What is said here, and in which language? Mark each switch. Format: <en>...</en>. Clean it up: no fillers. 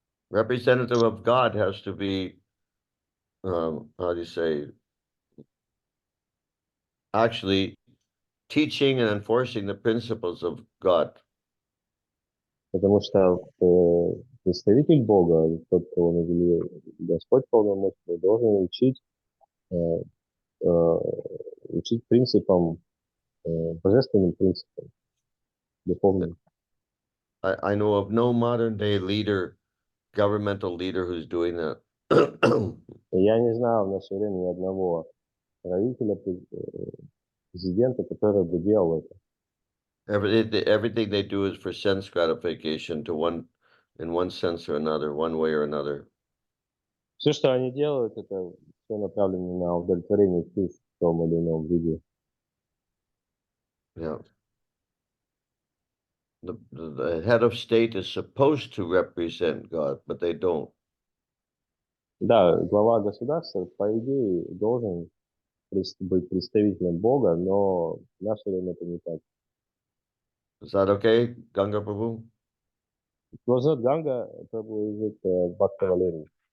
<en>Representative of God has to be, how do you say, actually teaching and enforcing the principles of God.</en> <ru>Потому что представитель Бога, тот, кого наделил Господь полномочия, должен учить принципам, божественным принципам, духовным.</ru> <en>I know of no modern day governmental leader who's doing that.</en> <ru>Я не знаю в наше время ни одного правителя, президента, который бы делал это.</ru> <en>Everything they do is for sense gratification in one sense or another, one way or another.</en> <ru>Все, что они делают, это все направлено на удовлетворение чувств в том или ином виде.</ru> <en>Yeah. The head of state is supposed to represent God, but they don't.</en> <ru>Да, глава государства, по идее, должен быть представителем Бога, но в наше время это не так.</ru> <en>Is that okay, Ganga Prabhu? It was not Ganga, probably is it Bhakta Valeri.</en>